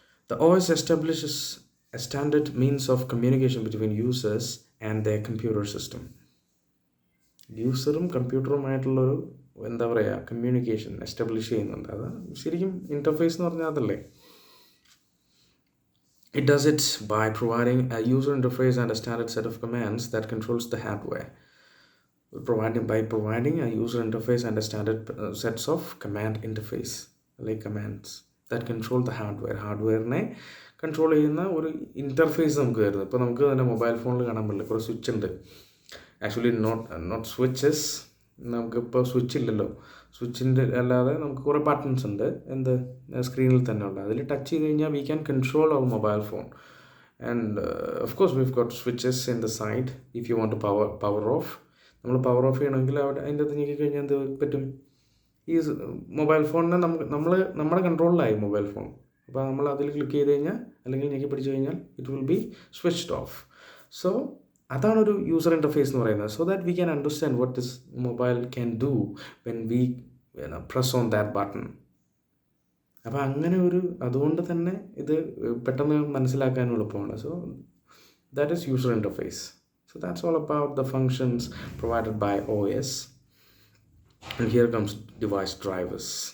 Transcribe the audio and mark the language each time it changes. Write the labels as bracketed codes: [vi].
[en] The OS establishes a standard means of communication between users and their computer system. [ml] യൂസറും കമ്പ്യൂട്ടറുമായിട്ടുള്ളൊരു എന്താ പറയുക communication establish ചെയ്യുന്നുണ്ട്. അത് ശരിക്കും interface എന്ന് പറഞ്ഞാൽ അതല്ലേ. [en] It does it by providing a user interface and a standard set of commands that controls the hardware. By providing a user interface and a standard sets of command interface, like commands that control the hardware. [ml] ഹാർഡ്വെയറിനെ control ചെയ്യുന്ന ഒരു interface നമുക്ക് വരുന്നത്. ഇപ്പോൾ നമുക്ക് തന്നെ mobile ഫോണിൽ കാണാൻ പറ്റില്ല, കുറേ സ്വിച്ച് ഉണ്ട്. [en] Actually not switches. [ml] നമുക്കിപ്പോൾ സ്വിച്ച് ഇല്ലല്ലോ. സ്വിച്ചിൻ്റെ അല്ലാതെ നമുക്ക് കുറേ ബട്ടൺസ് ഉണ്ട്, എന്ത് സ്ക്രീനിൽ തന്നെ ഉണ്ട്. അതിൽ ടച്ച് ചെയ്ത് കഴിഞ്ഞാൽ [en] We can control our mobile phone. And of course we've got switches in the side if you want to power off. [ml] നമ്മൾ പവർ ഓഫ് ചെയ്യണമെങ്കിൽ അവിടെ അതിൻ്റെ അത് ഞെക്കി കഴിഞ്ഞാൽ എന്ത് പറ്റും? ഈ മൊബൈൽ ഫോണിനെ നമ്മുടെ കൺട്രോളിലായി മൊബൈൽ ഫോൺ. അപ്പോൾ നമ്മൾ അതിൽ ക്ലിക്ക് ചെയ്ത് കഴിഞ്ഞാൽ അല്ലെങ്കിൽ ഞെക്കി പിടിച്ച് കഴിഞ്ഞാൽ [en] It will be switched off. So [ml] അതാണൊരു user interface എന്ന് പറയുന്നത്. [en] So that we can understand what this mobile can do when we press on that button. [ml] അപ്പോൾ അങ്ങനെ അതുകൊണ്ട് തന്നെ ഇത് പെട്ടെന്ന് മനസ്സിലാക്കാനും എളുപ്പമാണ്. [en] So that is user interface. So that's all about the functions provided by OS. And here comes device drivers.